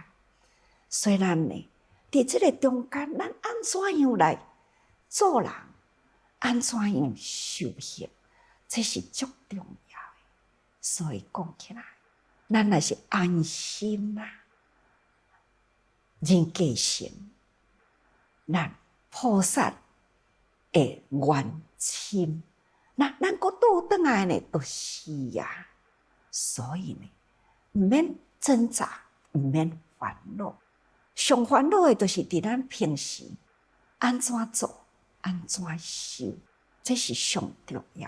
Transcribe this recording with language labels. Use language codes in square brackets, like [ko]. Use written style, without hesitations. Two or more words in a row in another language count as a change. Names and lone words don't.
[nan] 虽然呢，伫这个中间，咱安怎样来做人，安怎样修行，这是足重要的。所以讲起来，咱也是安心啦，人皆成，咱菩萨的愿心，咱搁倒转来呢，都是啊。所以呢，毋免挣扎，毋免烦恼。上烦恼的，就是伫咱平时安怎做，安怎修，这是上重要的。